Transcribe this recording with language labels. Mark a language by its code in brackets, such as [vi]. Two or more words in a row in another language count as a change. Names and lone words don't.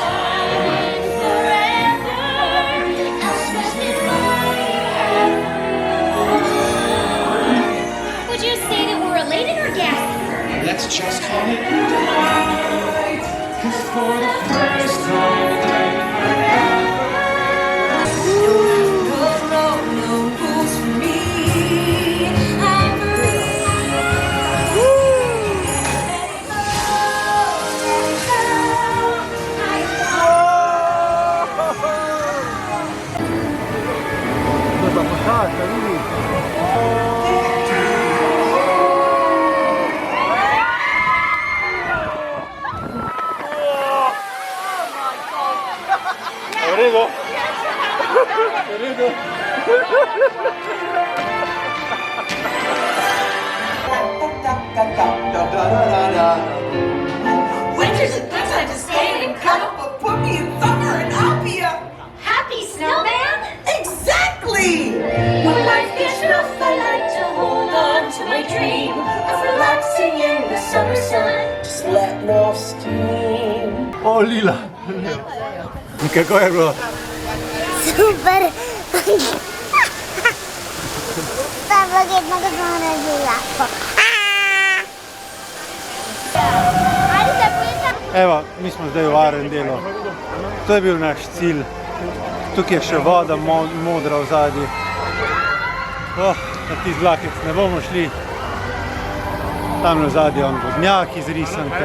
[en] Would you say that we're related or guests? Let's just call it delight, 'cause for the first time No rules for me. I'm free. [sl] Dobra posadka, vidiš? V redu? V redu? [en] Winter's a good time to stay and cuddle, but put me in summer and I'll be a Happy snowman? exactly. When life gets rough, I like to hold on to my dream of relaxing in the summer sun, just letting off steam. [sl] O, Lila! Kako je bilo? Super. [it] Stavo che non sono gelato. [sl] Evo, mi smo zdaj v Arendellu. To je bil naš cilj. Tukaj je še voda modra v zadnji. Na tisti vlakec ne bomo šli. Tam na zadnji je on vodnjak iz risanke.